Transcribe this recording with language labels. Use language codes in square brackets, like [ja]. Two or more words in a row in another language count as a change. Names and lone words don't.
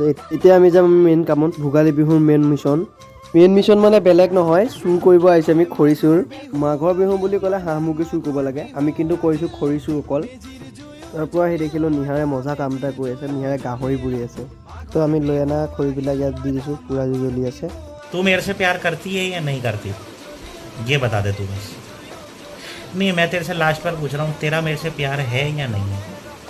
[as] এতিয়া আমি যাম মেইন কামত, ভোগালী বিহুৰ [en] main mission [as] মানে বেলেগ নহয়, চুৰ কৰিব আহিছে আমি খৰি চুৰ। মাঘৰ বিহু বুলি ক'লে হাঁহ মুৰ্গী চুৰ কৰিব লাগে, আমি কিন্তু কৰিছোঁ খৰি চুৰ অকল। তাৰপৰা আহি দেখিলোঁ নিহাৰে মজা কাম এটা কৰি আছে, নিহাৰে গাহৰি পুৰি আছে। তো আমি লৈ অনা খৰিবিলাক ইয়াত দি দিছোঁ, পূৰা জ্বলি আছে। [hi] तू मेरे से प्यार करती है या नहीं करती, ये बता दे तू बस। नहीं, मैं तेरे से लास्ट बार पूछ रहा हूँ, तेरा मेरे से प्यार है या नहीं है?